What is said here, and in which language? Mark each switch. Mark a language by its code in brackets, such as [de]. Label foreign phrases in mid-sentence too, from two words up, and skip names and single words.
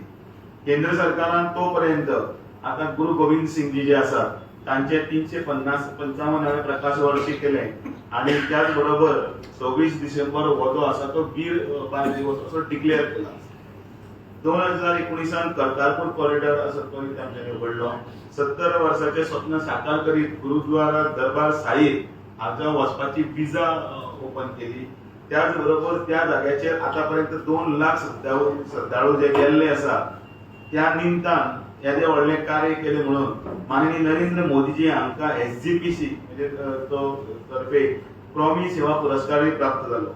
[kok] केंद्र सरकारान तो पर्यंत आता गुरु गोविंद सिंग जी जे आसात तांचे 355 प्रकाश वर्षी केले आणि त्याच बरोबर 26 डिसेंबर हो जो आसा तो वीर बाल दिवस असो डिक्लेअर केला. 2019 करतारपूर कॉरिडॉर असो तो तांच्यानी उघडलो. 70 वर्साचे स्वप्न साकार करीत गुरुद्वारा दरबार साहिब हांगा वचपाची विजा ओपन केली. त्याच बरोबर त्या जाग्याचेर आतापर्यंत 2 लाख श्रद्धाळू जे गेल्ले आसा त्या निमतान येदे व्हडले कार्य केले म्हणून माननीय नरेंद्र मोदीजी हांकां SGPC म्हणजे तो तर्फे प्रॉमी सेवा पुरस्कारय प्राप्त जालो.